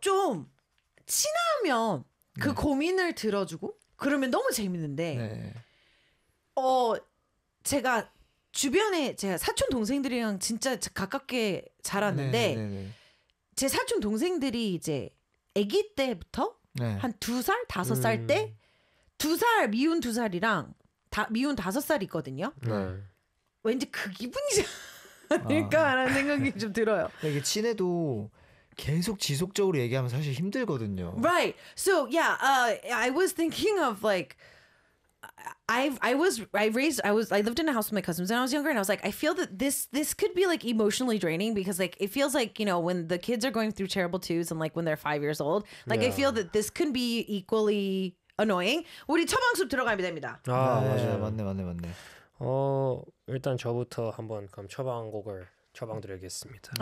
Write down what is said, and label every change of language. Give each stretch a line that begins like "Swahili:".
Korean: 좀 친하면 그 고민을 들어주고 그러면 너무 재밌는데 제가 주변에 제가 사촌 동생들이랑 진짜 가깝게 자랐는데 제 사촌 동생들이 이제 아기 때부터 한 2살, 5살 때 2살, 미운 2살이랑 미운 5살 있거든요. 왠지 그 기분이지 않을까 라는 생각이 좀 들어요. 이게 친해도 계속 지속적으로 얘기하면 사실 힘들거든요.
English: Right. So yeah, I was thinking of like I lived in a house with my cousins when I was younger, and I was like, I feel that this could be like emotionally draining, because like it feels like, you know, when the kids are going through terrible twos and like when they're 5 years old, like I feel that this can be equally annoying.
Korean: 우리 처방 수업 들어가면 됩니다. 아, 네, 맞아요. 맞네. 일단 저부터 한번 그럼 처방곡을 처방드리겠습니다.